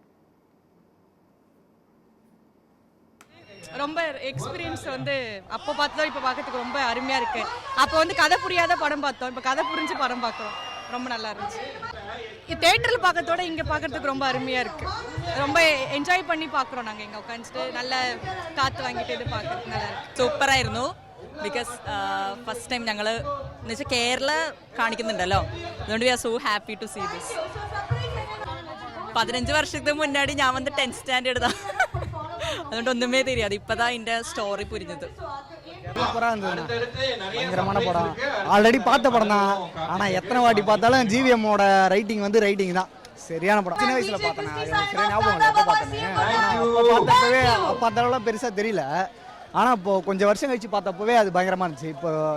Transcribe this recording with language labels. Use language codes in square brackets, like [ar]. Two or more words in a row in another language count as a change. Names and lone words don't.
[ta] ரொம்ப எக்ஸ்பீரியன்ஸ் அப்போ பார்த்தோம், இப்போ பார்க்கறதுக்கு ரொம்ப அருமையாக இருக்குது. அப்போ கதை புரியாத படம் பார்த்தோம், இப்போ கதை புரிஞ்சு படம் பார்க்குறோம். ரொம்ப நல்லா இருந்துச்சு. தேட்டரில் பார்க்கறதோட இங்கே பார்க்கறதுக்கு ரொம்ப அருமையாக இருக்குது. ரொம்ப என்ஜாய் பண்ணி பார்க்குறோம். நாங்கள் இங்கே உட்காந்துட்டு நல்ல காற்று வாங்கிட்டு இது பார்க்குறதுக்கு நல்லா இருக்குது. [en] സൂപ്പറായിരുന്നു. because first time [ml] ഞങ്ങൾ എന്നുവെച്ചാൽ കേരള കാണിക്കുന്നുണ്ടല്ലോ, അതുകൊണ്ട് [en] we are so happy to see this. [ta] 15 வருஷத்துக்கு முன்னாடி ഞാൻ 10th ஸ்டாண்டர்ட் தான், [ml] അതുകൊണ്ട് ഒന്നുമേ தெரியாது. [ta] இப்பதான் இந்த ஸ்டோரி புரிஞ்சது. சூப்பரா இருந்தது, பயங்கரமான படம். ஆல்ரெடி பார்த்த படம் தான், ஆனா எத்தனை வாட்டி பார்த்தாலும் ஜிவிஎம்மோட ரைட்டிங் ரைட்டிங் தான். சரியான படம். சின்ன வயசுல பார்த்தேன், சரியா ஞாபகம் இல்லை எப்போ பார்த்தேன்னு. பார்த்தப்பவே பார்த்தளவுலாம் பெருசா தெரியல, ஆனா இப்போ கொஞ்சம் வருஷம் கழிச்சு பார்த்தப்பவே அது பயங்கரமா இருந்துச்சு.